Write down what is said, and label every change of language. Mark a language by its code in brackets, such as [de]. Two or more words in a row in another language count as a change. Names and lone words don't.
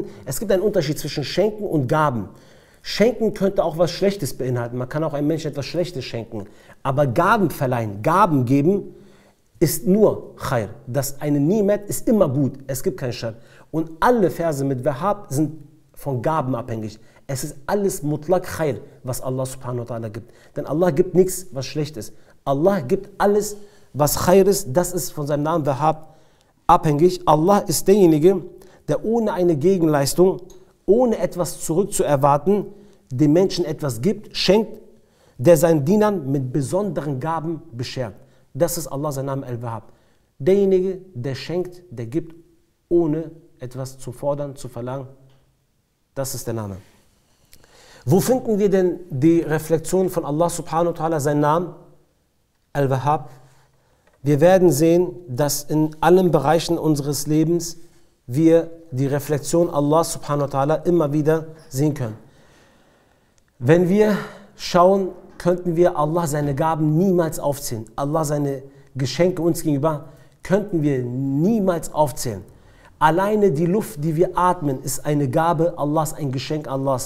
[de] Es gibt einen Unterschied zwischen Schenken und Gaben. Schenken könnte auch was Schlechtes beinhalten. Man kann auch einem Menschen etwas Schlechtes schenken. Aber Gaben verleihen, Gaben geben, ist nur Khair. Das eine Nimet ist immer gut. Es gibt keinen Schad. Und alle Verse mit Wahhab sind von Gaben abhängig. Es ist alles [ar] مطلق خير, [de] was Allah [ar] سبحانه وتعالى [de] gibt. Denn Allah gibt nichts, was schlecht ist. Allah gibt alles, was Khair ist. Das ist von seinem Namen Wahhab abhängig. Allah ist derjenige, der ohne eine Gegenleistung, ohne etwas zurückzuerwarten, dem Menschen etwas gibt, schenkt, der seinen Dienern mit besonderen Gaben beschert. Das ist Allah, sein Name Al-Wahhab. Derjenige, der schenkt, der gibt, ohne etwas zu fordern, zu verlangen. Das ist der Name. Wo finden wir denn die Reflexion von Allah [ar] سبحانه وتعالى, [de] sein Name Al-Wahhab? Wir werden sehen, dass in allen Bereichen unseres Lebens wir die Reflexion Allah [ar] سبحانه وتعالى [de] immer wieder sehen können. Wenn wir schauen, könnten wir Allah seine Gaben niemals aufzählen. Allah seine Geschenke uns gegenüber könnten wir niemals aufzählen. Alleine die Luft, die wir atmen, ist eine Gabe Allahs, ein Geschenk Allahs.